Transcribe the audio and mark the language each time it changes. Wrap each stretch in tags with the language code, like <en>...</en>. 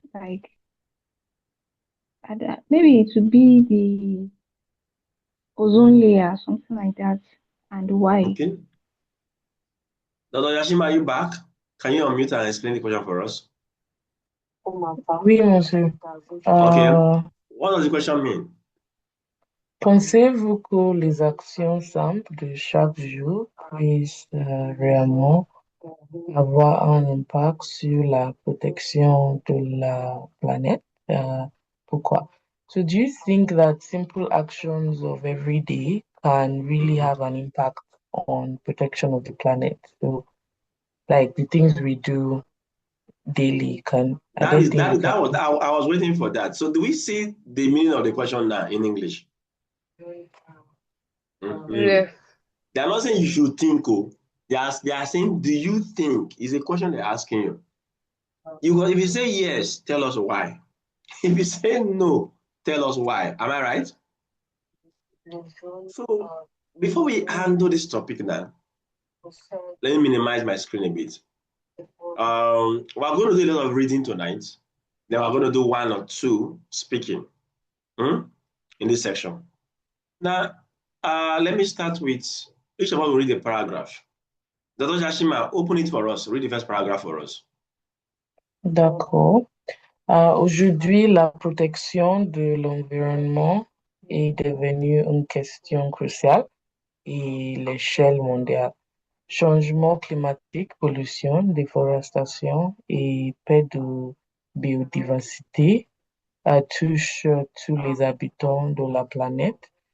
<en>Like maybe it would be the ozone layer, something like that, and why. Okay. Dr. Yashima, are you back? Can you unmute and explain the question for us?</en> <fr>Oui, monsieur.</fr> <en>Okay. What does the question mean?</en> <fr>Pensez-vous que les actions simples de chaque jour puissent réellement avoir un impact sur la protection de la planète? Pourquoi?</fr> <en>So do you think that simple actions of every day can really have an impact on protection of the planet? So like the things we do daily are there things we can That was I was waiting for that. So do we see the meaning of the question now in English? Yes. They are not saying you should think, oh. They are saying, do you think? It's a question they're asking you. If you say yes, tell us why. If you say no, tell us why. Am I right? So before we handle this topic now, let me minimize my screen a bit. We're going to do a lot of reading tonight. Then we're going to do one or two speaking in this section. Now, let me start with each of us will read a paragraph. Dr. Jashima, open it for us. Read the first paragraph for us.</en> <fr>D'accord. Aujourd'hui, la protection de l'environnement est devenue une question cruciale à l'échelle mondiale. Changement climatique, pollution, déforestation et perte de biodiversité touchent tous les habitants de la planète.</fr>